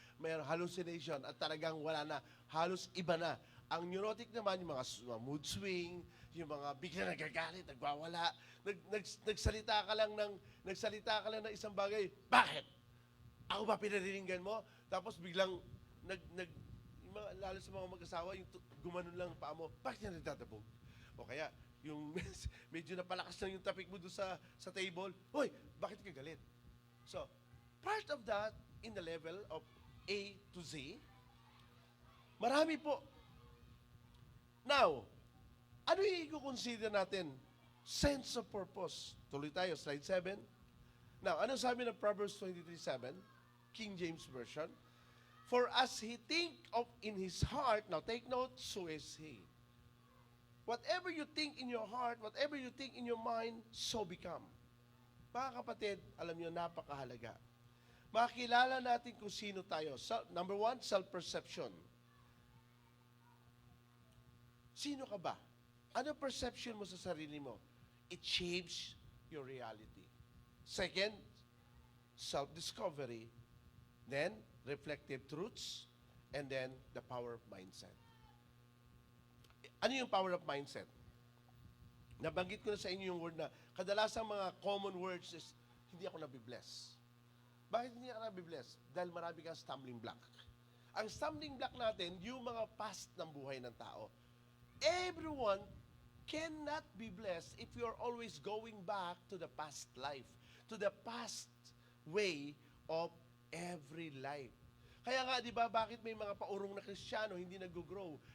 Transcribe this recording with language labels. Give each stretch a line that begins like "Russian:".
Filipino: May hallucination at talagang wala na. Halos iba na. Ang neurotic naman, yung mga mood swing, yung mga bigla nagagalit, nagwawala, nagsalita ka lang ng isang bagay. Bakit? Ako ba pinariringgan mo? Tapos biglang yung mga, lalo sa mga mag-asawa, yung gumanon lang paa mo, bakit yan nagtatabog? O kaya, yung medyo napalakas lang yung tapik mo doon sa table, hoy, bakit ka galit?
English: So, part of that, in the level of A to Z,
Filipino: marami po. Now, ano yung i-consider natin?
English: Sense of purpose.
Filipino: Tuloy tayo, slide 7. Now, ano sabi ng Proverbs 23:7? King James Version.
English: For as he think of in his heart, now take note, so is he. Whatever you think in your heart, whatever you think in your mind, so become.
Filipino: Mga kapatid, alam niyo, napakahalaga. Makilala natin kung sino tayo.
English: Number 1, self-perception.
Filipino: Sino ka ba? Ano perception mo sa sarili mo?
English: It shapes your reality. Second, self-discovery. Then, reflective truths. And then, the power of mindset.
Filipino: Ano yung
English: power of mindset?
Filipino: Nabanggit ko na sa inyo yung word na kadalasang mga common words is, hindi ako nabibless. Bakit hindi ka nabibless? Dahil marami kang stumbling block. Ang stumbling block natin, yung mga past ng buhay ng tao.
English: Everyone cannot be blessed if you're always going back to the past life, to the past way of every life.
Filipino: Kaya nga, di ba, bakit may mga paurong na Kristiyano hindi nag-grow?